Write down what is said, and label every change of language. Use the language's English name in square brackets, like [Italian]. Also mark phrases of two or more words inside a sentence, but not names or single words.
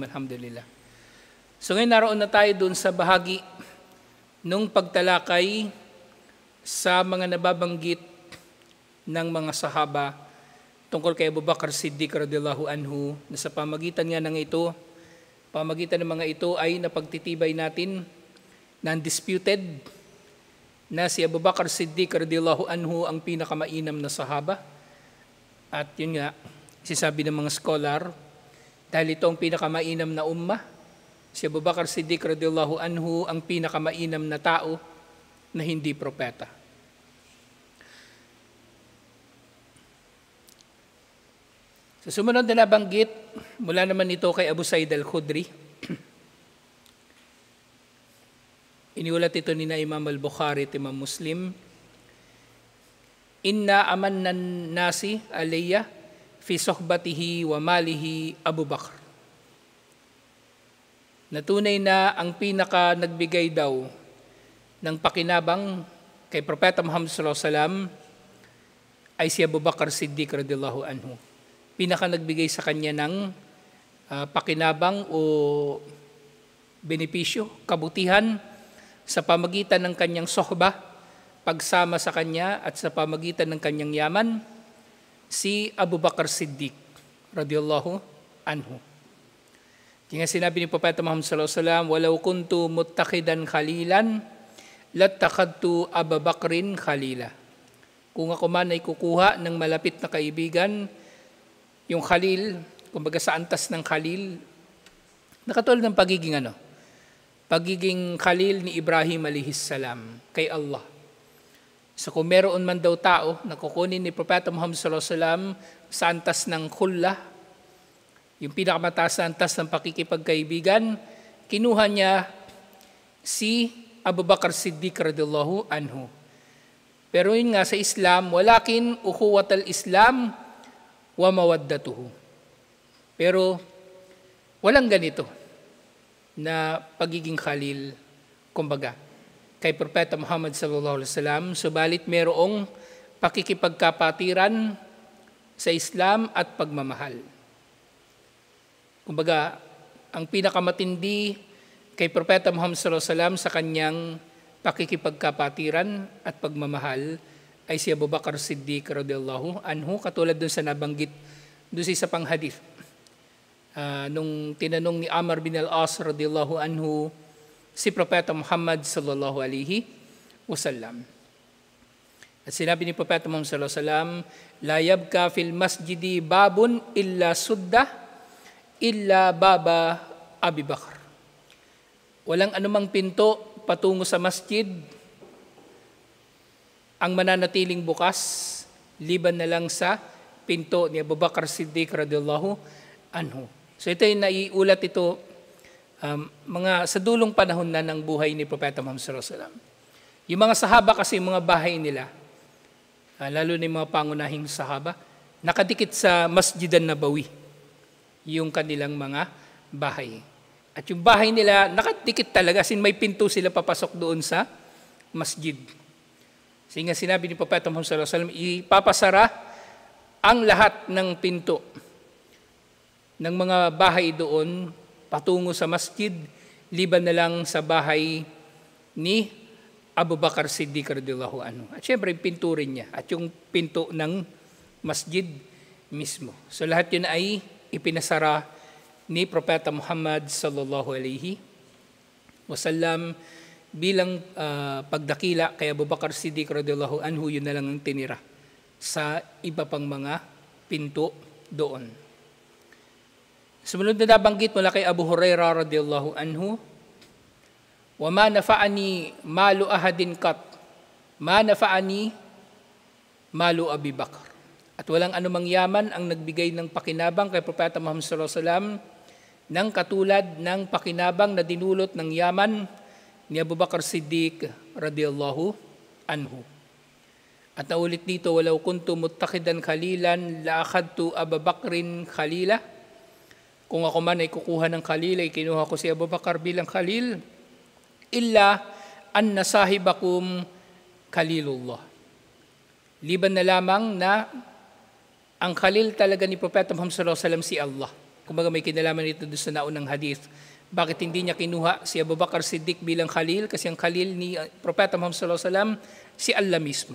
[Filipino] Alhamdulillah. So ngayon naroon na tayo dun sa bahagi nung pagtalakay sa mga nababanggit ng mga sahaba tungkol kay Abu Bakr Siddiq [Arabic] رضي الله عنه, [Filipino] na sa pamagitan ng mga ito ay napagtitibay natin na undisputed na si Abu Bakr Siddiq [Arabic] رضي الله عنه [Filipino] ang pinakamainam na sahaba. At yun nga, sinasabi ng mga scholar, dahil ito ang pinakamainam na ummah, si Abu Bakr Siddiq [Arabic] رضي الله عنه [Filipino] ang pinakamainam na tao na hindi propeta. Sa sumunod na nabanggit, mula naman ito kay Abu Sa'id al-Khudri. Iniulat ito ni Imam al-Bukhari at Imam Muslim. [Arabic] إن أمن الناس علي في صحبته و ماله أبو بكر. [Filipino] Natunay na ang pinaka nagbigay daw ng pakinabang kay Propeta Muhammad [Arabic] صلى الله عليه وسلم [Filipino] ay si Abu Bakr Siddiq [Arabic] رضي الله عنه. [Filipino] Pinaka nagbigay sa kanya ng pakinabang o benepisyo, kabutihan sa pamagitan ng kanyang sohbah, pagsama sa kanya at sa pamagitan ng kanyang yaman, si Abu Bakr Siddiq [Arabic] رضي الله عنه. [Filipino] Kaya sinabi ni Propeta Muhammad [Arabic] صلى الله عليه وسلم, "ولو كنت متخذا خليلا لاتخذت أبا بكر خليلا." [Filipino] Kung ako man ay kukuha ng malapit na kaibigan, yung Khalil, kumbaga sa antas ng Khalil, nakatulad ng pagiging Khalil ni Ibrahim [Arabic] عليه السلام [Filipino] kay Allah. So kung meron man daw tao na kukunin ni Propeta Muhammad [Arabic] صلى الله عليه وسلم [Filipino] sa antas ng khullah, yung pinakamataas na antas ng pakikipagkaibigan, kinuha niya si Abu Bakr Siddiq [Arabic] رضي الله عنه. [Filipino] Pero yun nga sa Islam, [Arabic] ولكن أخوة الإسلام و مودته. [Filipino] Pero walang ganito na pagiging Khalil, kumbaga, kay Propeta Muhammad [Arabic] صلى الله عليه وسلم, [Filipino] subalit merong pakikipagkapatiran sa Islam at pagmamahal. Kumbaga, ang pinakamatindi kay Propeta Muhammad [Arabic] صلى الله عليه وسلم [Filipino] sa kanyang pakikipagkapatiran at pagmamahal ay si Abu Bakr Siddiq [Arabic] رضي الله عنه, [Filipino] katulad dun sa nabanggit dun sa isa pang hadith. Nung tinanong ni Amr bin al-As [Arabic] رضي الله عنه [Filipino] si Propeta Muhammad [Arabic] صلى الله عليه وسلم. [Filipino] At sinabi ni Propeta Muhammad [Arabic] صلى الله عليه وسلم, "لا يبقى في المسجد باب إلا سد إلا باب أبي بكر." [Filipino] Walang anumang pinto patungo sa masjid ang mananatiling bukas, liban na lang sa pinto ni Abu Bakr Siddiq [Arabic] رضي الله عنه. [Filipino] So ito yung naiulat ito mga sa dulong panahon na ng buhay ni Propeta Muhammad [Arabic] صلى الله عليه وسلم. [Filipino] Yung mga sahaba kasi, mga bahay nila, lalo na yung mga pangunahing sahaba, nakadikit sa Masjid an-Nabawi, yung kanilang mga bahay. At yung bahay nila, nakadikit talaga, may pinto sila papasok doon sa masjid. Kasi nga sinabi ni Propeta Muhammad [Arabic] صلى الله عليه وسلم, [Filipino] ipapasara ang lahat ng pinto ng mga bahay doon patungo sa masjid, liban na lang sa bahay ni Abu Bakar Siddiq [Arabic] رضي الله عنه. [Filipino] At syempre, pinto rin niya at yung pinto ng masjid mismo. So lahat yun ay ipinasara ni Propeta Muhammad [Arabic] صلى الله عليه وسلم [Filipino] bilang pagdakila kay Abu Bakar Siddiq [Arabic] رضي الله عنه, [Filipino] yun na lang ang tinira sa iba pang mga pinto doon. Sumunod na nabanggit mula kay Abu Hurairah [Arabic] رضي الله عنه, و ما نفعني مال أحد قط ما نفعني مال أبي بكر. [Filipino] At walang anumang yaman ang nagbigay ng pakinabang kay Propeta Muhammad [Arabic] صلى الله عليه وسلم [Filipino] ng katulad ng pakinabang na dinulot ng yaman ni Abu Bakar Siddiq [Arabic] رضي الله عنه. [Filipino] At naulit dito, [Arabic] ولو كنت متخذا خليلا لاتخذت أبا بكر خليلا. [Filipino] Kung ako man ay kukuha ng khalil, ay kinuha ko si Abu Bakar bilang khalil. [Arabic] إلا أن صاحبكم خليل الله. [Filipino] Liban na lamang na ang khalil talaga ni Propeta Muhammad [Arabic] صلى الله عليه وسلم [Filipino] si Allah. Kumbaga may kinalaman nito doon sa naunang hadith. Bakit hindi niya kinuha si Abu Bakar Siddiq bilang khalil? Kasi ang khalil ni Propeta Muhammad [Arabic] صلى الله عليه وسلم [Filipino] si Allah mismo.